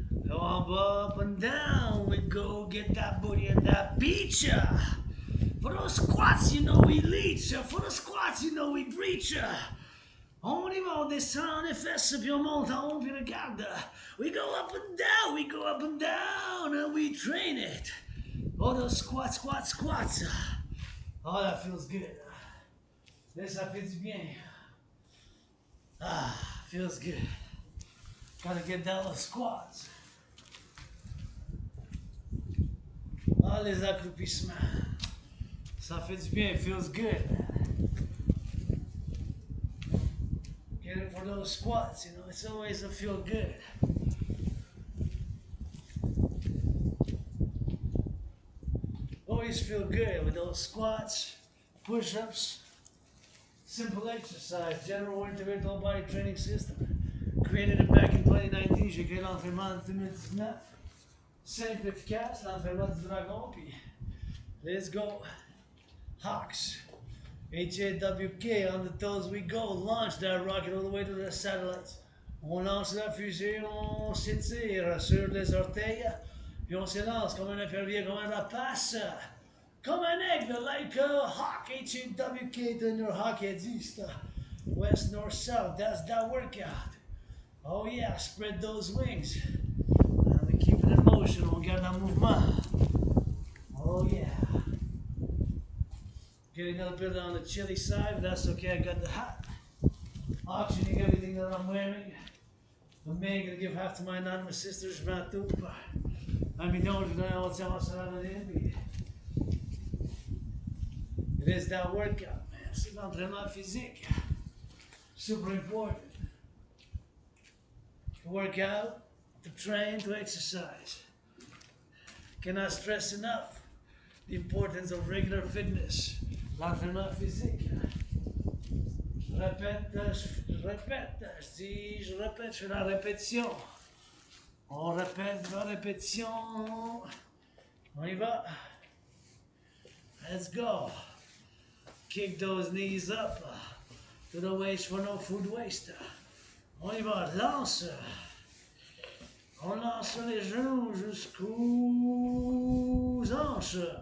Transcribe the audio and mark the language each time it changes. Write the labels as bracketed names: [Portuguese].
[English] Up and down we go, get that booty and that beach. For those squats, you know we leech. For those squats, you know we breach. [French] On y va, on descend les fesses, puis on monte en haut, puis regarde. [English] We go up and down, we go up and down, and we train it. Oh, those squats, squats, squats. Oh, that feels good. [French] Ça fait du bien. [English] Ah, feels good. Gotta get down those squats. [French] Ah, les accroupissements. Ça fait du bien, [English] it feels good. Get it for those squats, you know, it's always a feel good. Always feel good with those squats, push-ups, simple exercise, general individual body training system. Created it back in 2019, [French] j'ai créé l'entraînement en 2019. Simple, efficace, l'entraînement du dragon, puis [English] let's go. Hawks. H-A-W-K, on the toes we go, launch that rocket all the way to the satellites. [French] On lance la fusée, on s'étire sur les orteils, puis on s'élance comme un épervier, comme un rapace, comme un aigle, [English] like a hawk, H-A-W-K, turn your hawk heads east, west, north, south, that's that workout. Oh yeah, spread those wings, and we keep it in motion, [French] on garde en mouvement. [English] Oh yeah. Getting a little bit on the chilly side, but that's okay, I got the hat. Auctioning everything that I'm wearing. I'm gonna give half to my anonymous sisters, about two. I mean, don't know what's anonyme. It is that workout, man. [French] C'est l'entraînement physique. [English] Super important. To work out, to train, to exercise. Cannot stress enough the importance of regular fitness. [French] L'entraînement physique. Je répète, je dis, je répète, je fais la répétition. On répète la répétition. On y va. [English] Let's go. Kick those knees up to the waist for no food waste. [French] On y va, lance. On lance les genoux jusqu'aux hanches.